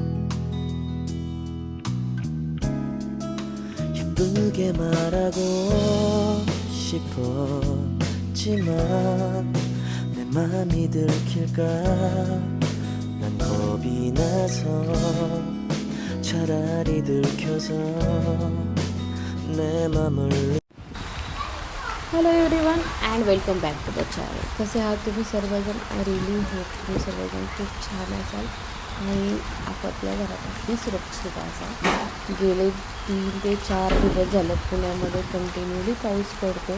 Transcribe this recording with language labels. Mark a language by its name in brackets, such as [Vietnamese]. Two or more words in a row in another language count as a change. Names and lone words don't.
[Korean] 예쁘게 말하고 싶었지만 내 맘이 들킬까 난 겁이 나서 차라리 들켜서 내 맘을 [English] Hello everyone and welcome back to the channel. [Marathi] कसे आहात तुम्ही सर्वजण? [English] I really hope [Marathi] तुम्ही सर्वजण खूप छान असाल आणि आपापल्या घरात अगदी सुरक्षित असाल. गेले 3 ते 4 दिवस झाले पुण्यामध्ये कंटिन्युअली पाऊस पडतो.